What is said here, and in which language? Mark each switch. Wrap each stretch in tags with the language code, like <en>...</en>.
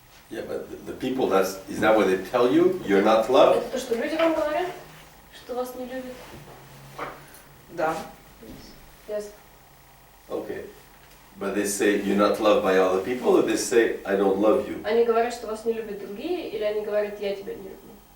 <en>Yeah, but the people, is that what they tell you? You're not loved?</en> <ru>Это то, что люди вам говорят, что вас не любят? Да.</ru> <en>Yes. Okay. But they say you're not loved by other people, or they say I don't love you?</en> <ru>Они говорят, что вас не любят другие, или они говорят, я тебя не люблю?</ru>